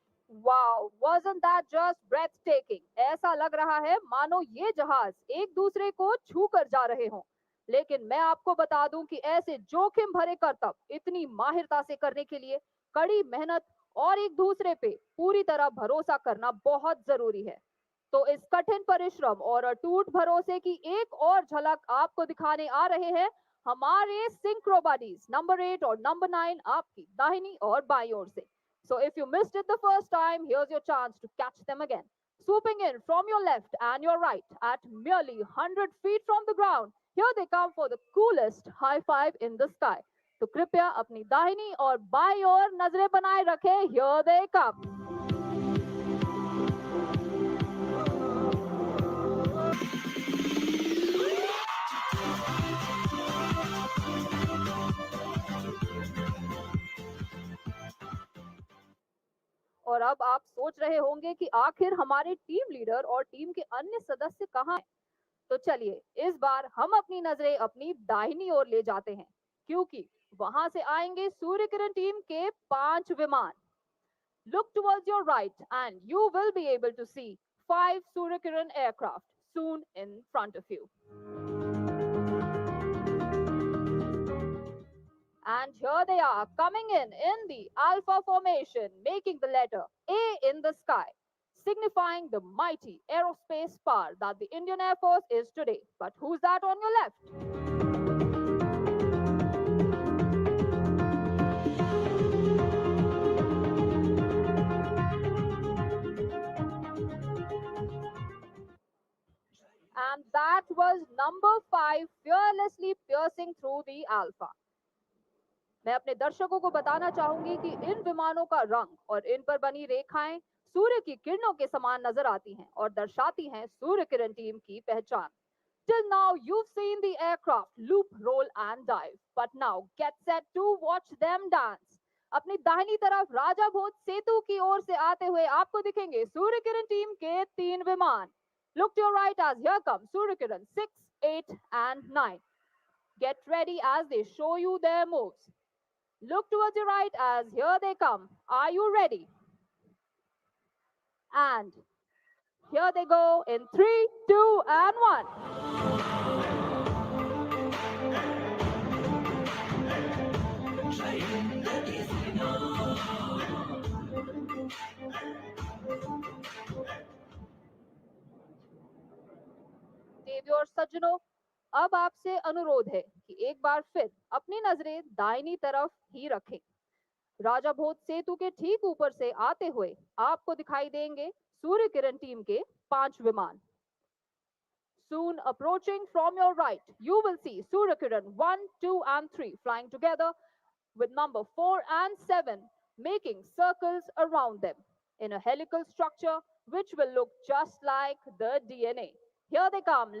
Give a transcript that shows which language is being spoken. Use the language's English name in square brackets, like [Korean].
[English] Wow, wasn't that just breathtaking? [Hindi] ऐसा लग रहा है मानो ये जहाज एक दूसरे को छू कर जा रहे हों। लेकिन मैं आपको बता दूं कि ऐसे जोखिम भरे करतब इतनी माहिरता से करने के लिए कड़ी मेहनत और एक दूसरे पे पूरी तरह भरोसा करना बहुत जरूरी है। तो इस कठिन परिश्रम और अटूट भरोसे की एक और झलक आपको दिखाने आ रहे हैं हमारे सिंक्रो बडीज नंबर 8 और नंबर 9 आपकी दाहिनी और बाईं ओर से। [English] So if you missed it the first time, here's your chance to catch them again. Swooping in from your left and your right at merely 100 feet from the ground, here they come for the coolest high five in the sky. [Hindi] तो कृपया अपनी दाहिनी और बाईं ओर नजरें बनाए रखें। [English] Here they come. [Hindi] और अब आप सोच रहे होंगे कि आखिर हमारे टीम लीडर और टीम के अन्य सदस्य कहाँ हैं? तो चलिए इस बार हम अपनी नजरें अपनी दाहिनी ओर ले जाते हैं क्योंकि वहां से आएंगे सूर्य किरण टीम के 5 विमान। [English] Look towards your right and you will be able to see 5 Surya Kiran aircraft soon in front of you. And here they are coming in the Alpha formation, making the letter A in the sky, signifying the mighty aerospace power that the Indian Air Force is today. But who's that on your left? And that was number 5, fearlessly piercing through the Alpha. [Hindi] मैं अपने दर्शकों को बताना चाहूंगी कि इन विमानों का रंग और इन पर बनी रेखाएं सूर्य की किरणों के समान नजर आती हैं और दर्शाती हैं सूर्य किरण टीम की पहचान। [English] Till now you've seen the aircraft loop, roll and dive, but now get set to watch them dance. [Hindi] अपनी दाहिनी तरफ राजा भोज सेतु की ओर से आते हुए आपको दिखेंगे सूर्य किरण टीम के 3 विमान। [English] Look to your right as here comes Surya Kiran 6, 8 and 9. Get ready as they show you their moves. Look towards your right as here they come. Are you ready? And here they go in 3, 2 and 1. [Hindi] देवी और सज्जनों, अब आपसे अनुरोध है कि एक बार फिर अपनी नजरें दाहिनी तरफ ही रखें। राजा भोज सेतु के ठीक ऊपर से आते हुए आपको दिखाई देंगे सूर्य किरण टीम के 5 विमान। [English] Soon approaching from your right, you will see Surya Kiran 1, 2 and 3 flying together with number 4 and 7 making circles around them in a helical structure which will look just like the DNA. Here they come.